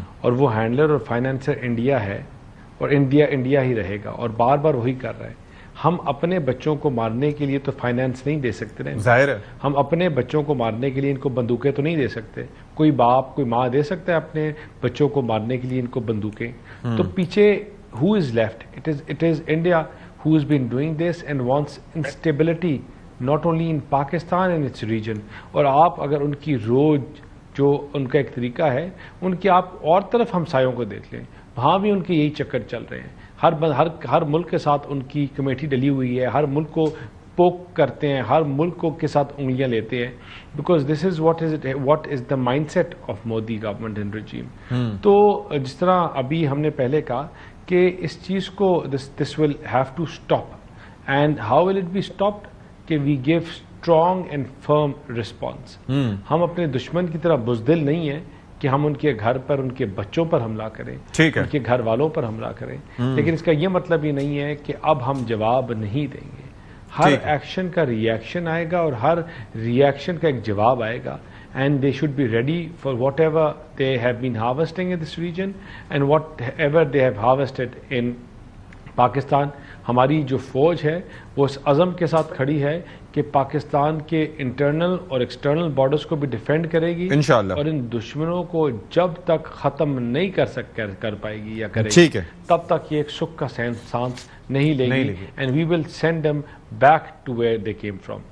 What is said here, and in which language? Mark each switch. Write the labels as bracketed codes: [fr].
[ur] اور وہ ہینڈلر اور فائنینسر انڈیا ہے, اور انڈیا ہی رہے گا, اور بار بار وہی کر رہا ہے. ہم اپنے بچوں کو مارنے کے لیے تو فائنینس نہیں دے سکتے نا, ظاہر ہے. ہم اپنے بچوں کو مارنے کے لیے ان کو بندوقیں تو نہیں دے سکتے. کوئی باپ, کوئی ماں دے سکتا ہے اپنے بچوں کو مارنے کے لیے ان کو بندوقیں؟ تو پیچھے who is left? [en] It is India who has been doing this and wants instability not only in Pakistan and its region. [ur] اور آپ اگر ان کی روز جو ان کا ایک طریقہ ہے, ان کی آپ اور طرف ہمسایوں کو دیکھ لیں, وہاں بھی ان کے یہی چکر چل رہے ہیں. ہر ملک کے ساتھ ان کی کمیٹی ڈلی ہوئی ہے, ہر ملک کو پوک کرتے ہیں, ہر ملک کو کے ساتھ انگلیاں لیتے ہیں, because this is what is the mind set of Modi government and رجیم. تو جس طرح ابھی ہم نے پہلے کہا کہ اس چیز کو this will have to stop. [en] And how will it be stopped? کہ we give strong and firm response. [ur] ہم اپنے دشمن کی طرح بزدل نہیں ہیں کہ ہم ان کے گھر پر, ان کے بچوں پر حملہ کریں, ان کے گھر والوں پر حملہ کریں, لیکن اس کا یہ مطلب یہ نہیں ہے کہ اب ہم جواب نہیں دیں گے. ہر ایکشن کا ری ایکشن آئے گا اور ہر ری ایکشن کا ایک جواب آئے گا. [en] And they should be ready for whatever they have been harvesting in this region and whatever they have harvested in Pakistan. [ur] ہماری جو فوج ہے وہ اس عزم کے ساتھ کھڑی ہے کہ پاکستان کے انٹرنل اور ایکسٹرنل بارڈرز کو بھی ڈیفینڈ کرے گی انشاءاللہ، اور ان دشمنوں کو جب تک ختم نہیں کر پائے گی یا کرے گی تب تک یہ ایک سکھ کا سانس نہیں لے گی and we will send them back to where they came from.